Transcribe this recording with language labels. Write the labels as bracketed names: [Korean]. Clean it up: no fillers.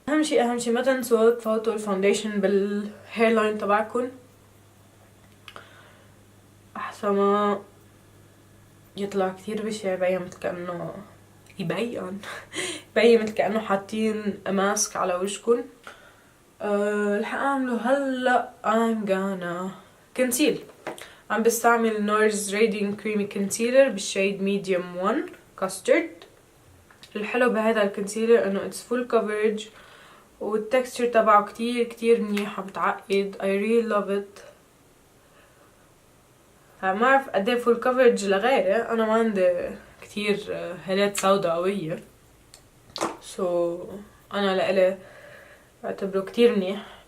[Arabic] اهم شي ما تنسوا تفوتوا الفاونديشن بالهير لاين تبعكم احسن ما يطلع كثير بشع، يبين مثل كأنه يبين مثل كأنه حاطين ماسك على وجهكم. اللي حاعمله هلا [English] I'm gonna conceal. [Arabic] عم بستعمل NARS Radiant Creamy Concealer بالشيد Medium 1 Custard. الحلو بهذا الكونسيلر انه [English] it's full coverage [Arabic] والتكستشر تبعه كتير منيح، بتعقد. [English] I really love it. [Arabic] ما بعرف قديه [English] full coverage [Arabic] لغيري، انا ما عندي كتير هالات سودا قوية [English] so [Arabic] انا لإلي بعتبره كتير منيح.